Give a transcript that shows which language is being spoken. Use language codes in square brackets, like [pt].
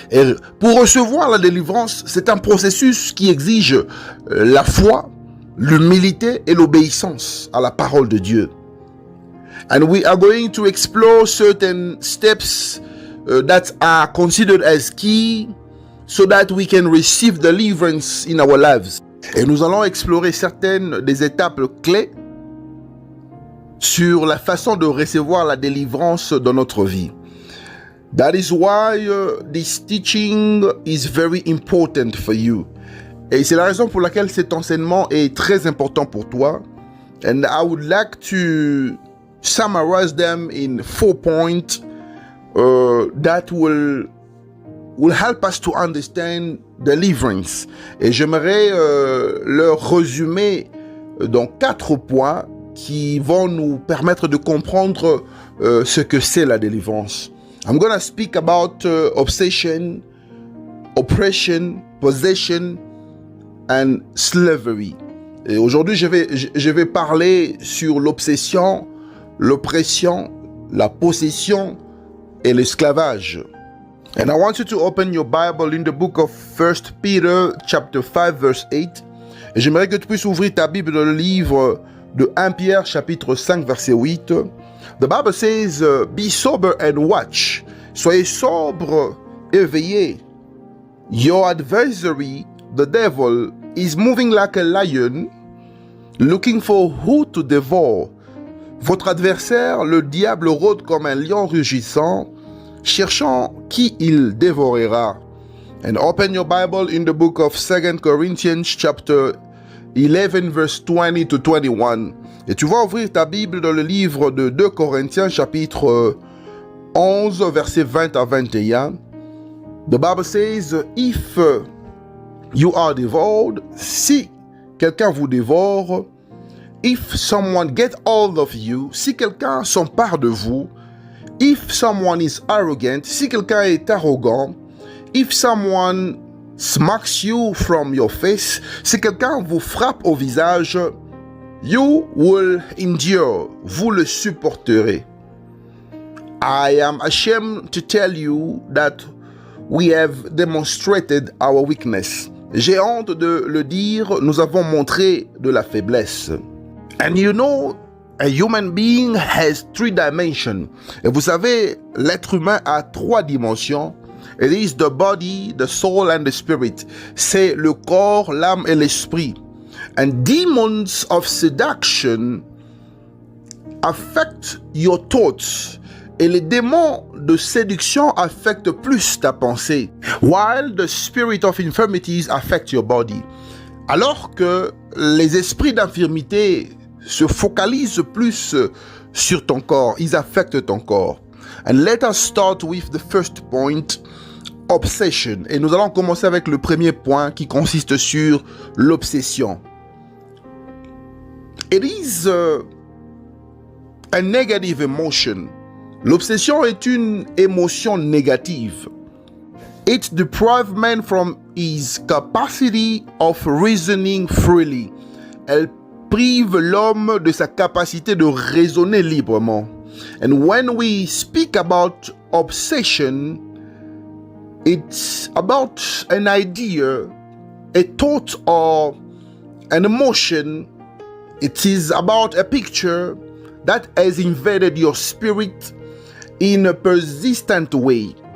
[fr] Et pour recevoir la délivrance, c'est un processus qui exige la foi, l'humilité et l'obéissance à la parole de Dieu. [en] And we are going to explore certain steps that are considered as key so that we can receive deliverance in our lives. [fr] Et nous allons explorer certaines des étapes clés sur la façon de recevoir la délivrance dans notre vie. [en] That is why this teaching is very important for you. [fr] Et c'est la raison pour laquelle cet enseignement est très important pour toi. [en] And I would like to summarize them in 4 points that will help us to understand deliverance. [fr] Et j'aimerais leur résumer dans 4 points qui vont nous permettre de comprendre ce que c'est la délivrance. [en] I'm going to speak about obsession, oppression, possession and slavery. [fr] Et aujourd'hui, je vais parler sur l'obsession, l'oppression, la possession et l'esclavage. [en] And I want you to open your Bible in the book of 1 Peter chapter 5 verse 8. [fr] Et j'aimerais que tu puisses ouvrir ta Bible dans le livre de 1 Pierre chapitre 5 verset 8. [en] The Bible says, be sober and watch. [fr] Soyez sobre et veillez. [en] Your adversary, the devil, is moving like a lion, looking for who to devour. [fr] Votre adversaire, le diable, rôde comme un lion rugissant, cherchant qui il dévorera. [en] And open your Bible in the book of 2 Corinthians chapter 11 verse 20 to 21. [fr] Et tu vas ouvrir ta Bible dans le livre de 2 Corinthiens chapitre 11 verset 20 à 21. [en] The Bible says, if you are devoured, [fr] si quelqu'un vous dévore, [en] if someone get hold of you, [fr] si quelqu'un s'empare de vous, [en] if someone is arrogant, [fr] si quelqu'un est arrogant, [en] if someone smacks you from your face, [fr] si quelqu'un vous frappe au visage, [en] you will endure, [fr] vous le supporterez. [en] I am ashamed to tell you that we have demonstrated our weakness. [fr] J'ai honte de le dire, nous avons montré de la faiblesse. [en] And you know, a human being has 3 dimensions. [fr] Et vous savez, l'être humain a 3 dimensions. [en] It is the body, the soul and the spirit. [fr] C'est le corps, l'âme et l'esprit. [en] And demons of seduction affect your thoughts. [fr] Et les démons de séduction affectent plus ta pensée. [en] While the spirit of infirmities affect your body. [fr] Alors que les esprits d'infirmité se focalisent plus sur ton corps. Ils affectent ton corps. [en] And let us start with the first point, obsession. [fr] Et nous allons commencer avec le premier point qui consiste sur l'obsession. [en] It is a negative emotion. [fr] L'obsession est une émotion négative. [en] It deprives man from his capacity of reasoning freely. [fr] Elle prive l'homme de sa capacité de raisonner librement. [en] And when we speak about obsession, it's about an idea, a thought or an emotion. It is about a picture that has invaded your spirit in a persistent way.